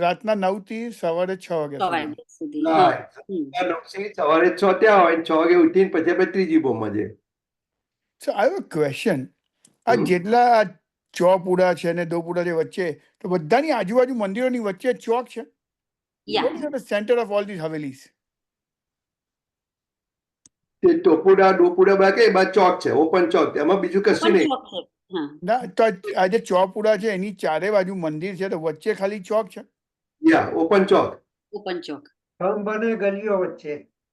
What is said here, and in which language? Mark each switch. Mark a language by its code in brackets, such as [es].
[gu] રાતના 9 થી સવારે 6 વાગ્યા સુધી. સવારે 6 ત્યાં હોય, 6 વાગે ઉઠીને પછી આપણે ત્રીજી બોમમાં જઈએ. [en] So I have a question. [gu] આ જેટલા ચોપુડા છે ને દોપુડા છે વચ્ચે, તો બધાની આજુબાજુ મંદિરોની વચ્ચે ચોક છે. [en] What is at the center of all these havelis? [gu] તે ટોપુડા ડોપુડા બાકી એ બાદ ચોક છે, ઓપન ચોક, એમાં બીજું કશું નહીં. ના, તો આ જે ચોપુડા છે એની ચારે બાજુ મંદિર છે, તો વચ્ચે ખાલી ચોક છે. યા, ઓપન ચોક. ઓપન ચોક. થંભ અને ગલીઓ વચ્ચે